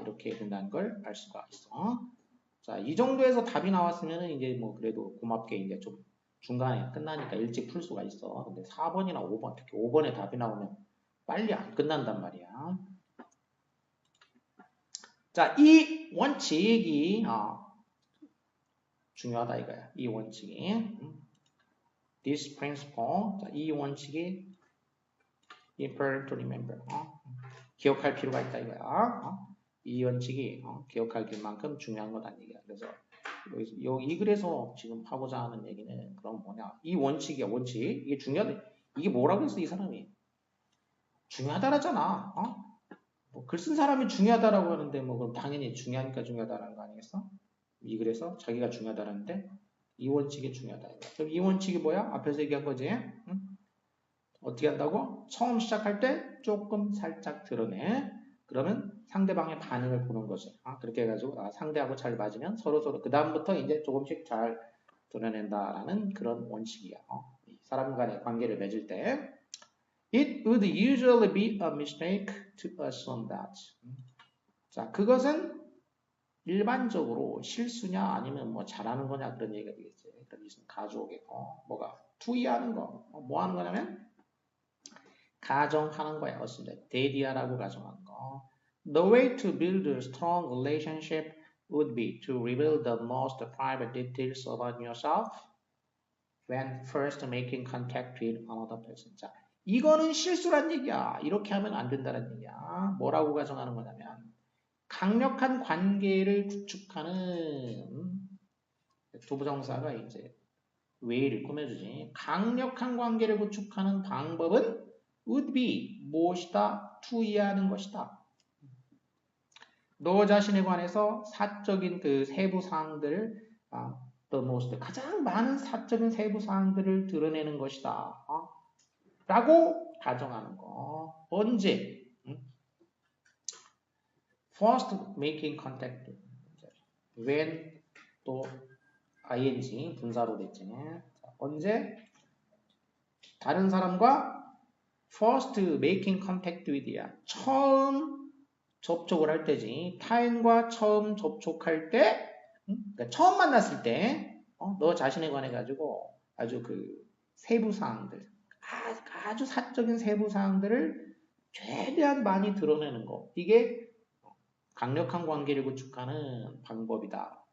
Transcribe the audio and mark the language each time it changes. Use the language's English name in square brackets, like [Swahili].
[Korean] 이렇게 된다는 걸 알 수가 있어. 자, 이 정도에서 답이 나왔으면 이제 뭐 그래도 고맙게 이제 좀 중간에 끝나니까 일찍 풀 수가 있어. 근데 4번이나 5번, 특히 5번에 답이 나오면 빨리 안 끝난단 말이야. 자, 이 원칙이 중요하다 이거야. 이 원칙이. [English] This principle, [Korean] 자, 이 원칙이 [English] important to remember. [Korean] 기억할 필요가 있다 이거야. 이 원칙이 기억할 만큼 중요한 거다 얘기야. 그래서 이 글에서 지금 하고자 하는 얘기는 그럼 뭐냐? 이 원칙이야, 원칙. 이게 중요하다. 이게 뭐라고 했어, 이 사람이? 중요하다라잖아. 뭐 글 쓴 사람이 중요하다라고 하는데 뭐 그럼 당연히 중요하니까 중요하다라는 거 아니겠어? 그래서 자기가 중요하다는데 이 원칙이 중요하다. 그럼 이 원칙이 뭐야? 앞에서 얘기한 거지. 응? 어떻게 한다고? 처음 시작할 때 조금 살짝 드러내. 그러면 상대방의 반응을 보는 거지. 그렇게 해가지고 상대하고 잘 맞으면 서로 그 다음부터 이제 조금씩 잘 드러낸다라는 그런 원칙이야. 사람 간의 관계를 맺을 때 [English] It would usually be a mistake to assume that. [Korean] 자, 그것은 일반적으로 실수냐 아니면 뭐 잘하는 거냐 그런 얘기가 되겠지. 그럼 있으면 가져오겠고 뭐가 투이하는 거. 뭐 하는 거냐면 가정하는 거야. 어습니다. 대디하라고 가정하는 거. [English] The way to build a strong relationship would be to reveal the most private details about yourself when first making contact with another person. [Korean] 자, 이거는 실수란 얘기야. 이렇게 하면 안 된다는 얘기야. 뭐라고 가정하는 거냐면 강력한 관계를 구축하는 두부정사가 이제 way를 꾸며주지. 강력한 관계를 구축하는 방법은 would be 무엇이다? to 이해하는 것이다. 너 자신에 관해서 사적인 그 세부 사항들을 the most 가장 많은 사적인 세부 사항들을 드러내는 것이다. 라고 가정하는 거. 언제? [English] First making contact. [Korean] when 또 ing 분사로 됐지. 언제? 다른 사람과 [English] first making contact with야. [Korean] 처음 접촉을 할 때지. 타인과 처음 접촉할 때, 그러니까 처음 만났을 때, 너 자신에 관해 가지고 아주 그 세부 사항들, 아주 사적인 세부 사항들을 최대한 많이 드러내는 거. 이게 강력한 관계를 구축하는 방법이다.